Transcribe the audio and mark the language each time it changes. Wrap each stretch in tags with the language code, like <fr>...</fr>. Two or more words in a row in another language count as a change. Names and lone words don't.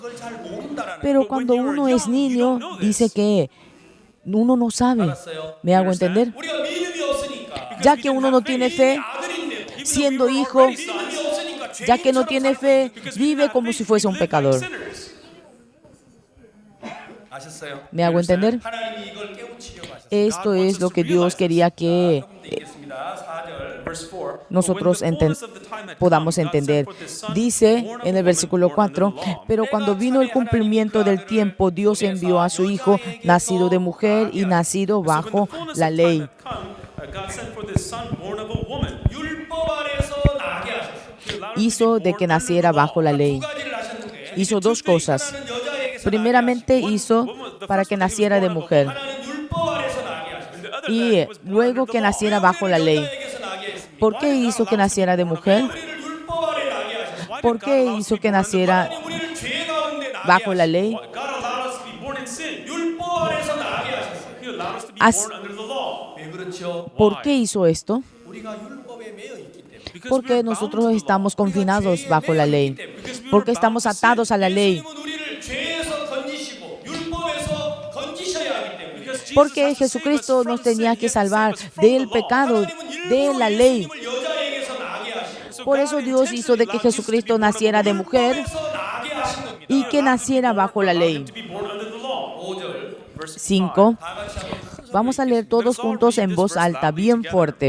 <ko>그걸 잘 모른다라는</ko> <es>Pero cuando uno es niño, dice que uno no sabe. ¿Me hago entender?</es> <ko>우리가 믿음이 없으니까</ko> <es>Ya que uno no tiene fe,</es> <ko>아들인데</ko> <es>siendo hijo,</es> <ko>믿음이 없으니까</ko> <es>ya que no tiene fe, vive como si fuese un pecador.</es> <ko>아셨어요?</ko> <es>¿Me hago entender?</es> <ko>하나님이 이걸 깨우치려고 하셨어요.</ko> <es>Esto es lo que Dios quería que</es> <ko>읽겠습니다. 4절.</ko> <es>nosotros podamos entender. Dice en el versículo 4, pero cuando vino el cumplimiento del tiempo, Dios envió a su Hijo, nacido de mujer y nacido bajo la ley.</es> <ko>율법 아래서 나게 하셨어요.</ko> <es>Hizo de que naciera bajo la ley.</es> <ko>두 가지를 하셨는데</ko> <es>Hizo dos cosas.</es> <ko>여자에게서</ko> <es>Primeramente hizo para que naciera de mujer</es> <ko>하나는 율법 아래서 나게 하셨어요.</ko> <es>y luego que naciera bajo la ley.</es> <ko>여자에게서 나게 했습니다.</ko> <es>¿Por qué hizo que naciera de mujer?</es> <ko>우리를 율법 아래 나게 하셨어요.</ko> <es>¿Por qué hizo que naciera</es> <ko>우리를 죄 가운데 나게</ko> <es>bajo la ley?</es> <ko>율법 아래서 나게 하셨어요. 왜 그렇죠?</ko> <es>¿Por qué hizo esto?</es> <ko>우리가 율법에 매여 있기 때문에.</ko> <es>Porque nosotros estamos confinados bajo la ley. Porque estamos atados a la ley.</es> <ko>예수님은 우리를 죄에서 건지시고 율법에서 건지셔야 하기 때문에.</ko> <es>Porque Jesucristo nos tenía que salvar del pecado, de la ley. Por eso Dios hizo de que Jesucristo naciera de mujer y que naciera bajo la ley. 5. Vamos a leer todos juntos en voz alta, bien fuerte.</es>